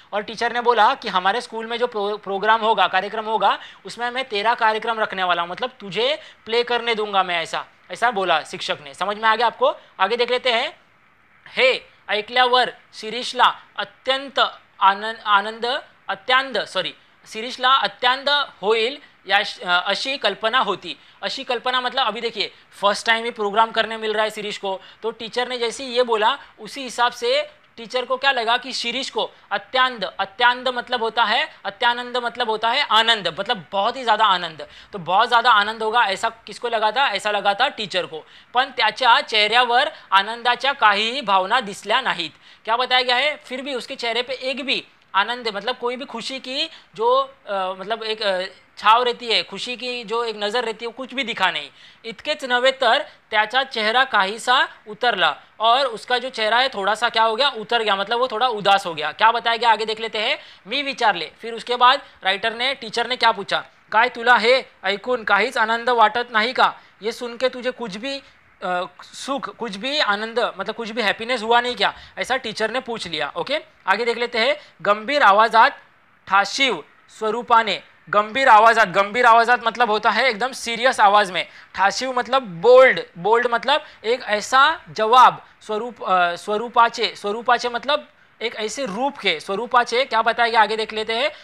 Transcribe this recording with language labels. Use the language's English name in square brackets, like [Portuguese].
[Hindi] और टीचर ने बोला कि हमारे स्कूल में जो प्रोग्राम होगा, कार्यक्रम होगा, उसमें मैं तेरा कार्यक्रम रखने वाला हूँ, मतलब तुझे प्ले करने दूंगा मैं, ऐसा बोला शिक्षक ने। समझ में आ गया आपको? आगे देख लेते हैं। [Marathi] हे ऐकल्यावर शिरीषला शिरीषला अत्यांत होईल अशी कल्पना होती। [Hindi] अशी कल्पना मतलब अभी देखिए फर्स्ट टाइम ही प्रोग्राम करने मिल रहा है शिरीष को, तो टीचर ने जैसे ये बोला उसी हिसाब से टीचर को क्या लगा कि शिरीष को अत्यानंद मतलब होता है, अत्यानंद मतलब होता है आनंद, मतलब बहुत ही ज़्यादा आनंद, तो बहुत ज़्यादा आनंद होगा ऐसा किसको लगा था? ऐसा लगा था टीचर को। [Marathi] पण त्याच्या चेहऱ्यावर आनंदाच्या काहीही भावना दिसल्या नाहीत। [Hindi] क्या बताया गया है? फिर भी उसके चेहरे पे एक भी आनंद, मतलब कोई भी खुशी की जो मतलब एक छाव रहती है, खुशी की जो एक नज़र रहती है, वो कुछ भी दिखा नहीं। [Marathi] इतकेच नव्हे तर त्याचा चेहरा काहीसा उतरला, [Hindi] और उसका जो चेहरा है थोड़ा सा क्या हो गया? उतर गया, मतलब वो थोड़ा उदास हो गया। क्या बताया गया? आगे देख लेते हैं। [Marathi] मी विचारले। [Hindi] फिर उसके बाद टीचर ने क्या पूछा? [Marathi] काय तुला हे ऐकून काहीच आनंद वाटत नाही का? [Hindi] ये सुन के तुझे कुछ भी सुख, कुछ भी आनंद, मतलब कुछ भी हैप्पीनेस हुआ नहीं क्या? ऐसा टीचर ने पूछ लिया। ओके, आगे देख लेते हैं। [Marathi] गंभीर आवाजात ठाशीव स्वरूपाने, [Hindi] गंभीर आवाजात मतलब होता है एकदम सीरियस आवाज में। ठाशीव मतलब बोल्ड मतलब एक ऐसा जवाब, स्वरूपाचे मतलब एक ऐसे रूप के, स्वरूपाचे। क्या बताएगा? आगे देख लेते हैं।